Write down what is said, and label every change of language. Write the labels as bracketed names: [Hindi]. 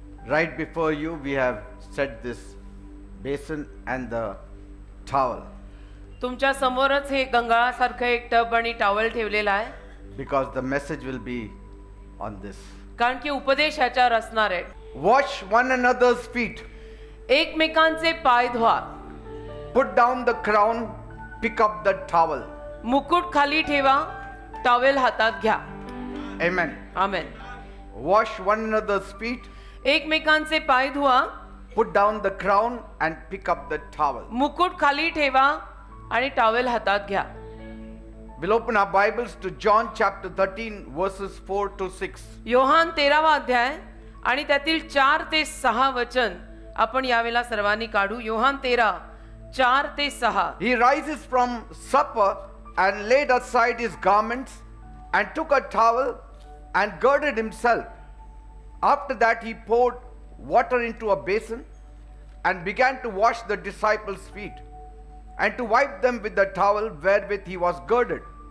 [English] Right before you, we have set this basin and the towel [Marathi] तुमच्या समोरच हे गंगाळासारखं एक टब आणि टॉवेल ठेवलेला आहे, [English] because the message will be on this. [Marathi] कारण की उपदेश ह्याच्यावर असणार आहे. [English] Wash one another's feet. [Marathi] एकमेकांचे पाय धुवा. [English] Put down the crown, pick up the towel. [Marathi] मुकुट खाली ठेवा, टॉवेल हातात घ्या. [English] Amen. [Marathi] आमेन. [English] Wash one another's feet, [Marathi] एकमेकांचे पाय धुवा, [English] put down the crown and pick up the towel. [Marathi] मुकुट खाली ठेवा आणि टॉवेल हातात घ्या. [English] We'll open our Bibles to John chapter 13 verses 4 to 6. [Marathi] Yohan 13वा अध्याय आणि त्यातील 4 ते 6 वचन आपण यावेळेला सर्वांनी काढू. योहान 13 4 ते 6. [English] He rises from supper and laid aside his garments and took a towel and girded himself. After that he poured water into a basin and began to wash the disciples' feet and to wipe them with the towel wherewith he was girded.